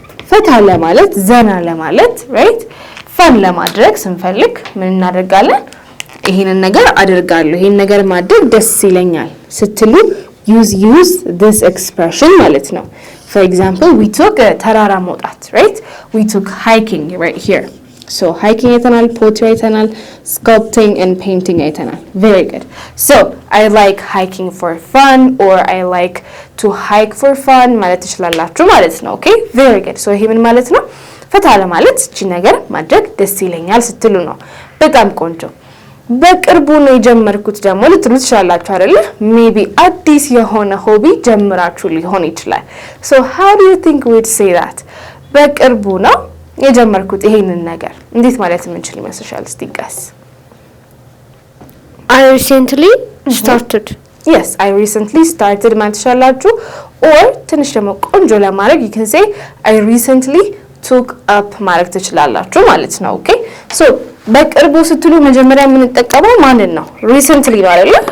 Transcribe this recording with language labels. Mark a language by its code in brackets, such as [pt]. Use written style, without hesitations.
[am] ፈታ ለማለት ዘና ለማለት [en] right? [am] fun ለማድረግ ስንፈልግ ምን እናደርጋለን? ይሄንን ነገር አደርጋለሁ፣ ይሄን ነገር ማድረግ ደስ ይለኛል ስትሉ [en] use this expression [am] ማለት ነው። [en] for example, we took [am] ተራራ መውጣት, right? [en] we took hiking right here. so hiking አይተናል፣ [am] pottery አይተናል፣ [en] sculpting and painting [am] አይተናል. [en] very good. so I like hiking for fun or I like to hike for fun [am] ማለት ትችላላችሁ ማለት ነው። [en] okay, very good. so [am] ይሄ ምን ማለት ነው? ፈታ ለማለት እቺ ነገር ማድረግ ደስ ይለኛል ስትሉ ነው። በጣም ቆንጆ። በቅርቡ ነው የጀመርኩት ደግሞ ልትሉ ትችላላችሁ አይደለ? ሜቢ አዲስ የሆነ ሆቢ ጀምራችሁ ሊሆን ይችላል። [en] so how do you think we would say that? [am] በቅርቡ ነው የጀመርኩት ይሄንን ነገር እንዴት ማለት የምንችል ይመስልሻል? እስቲ ጋስ [en] I recently started. yes, I recently started [am] ማለት ትችላላችሁ። or ትንሽ ደግሞ ቆንጆ ለማድረግ [en] you can say I recently took up [am] ማለት ትችላላችሁ ማለት ነው። okay, so በቅርቡ ስትሉ መጀመሪያ የምንጠቀመው ማንን ነው? ሪሰንትሊ ነው አይደለ?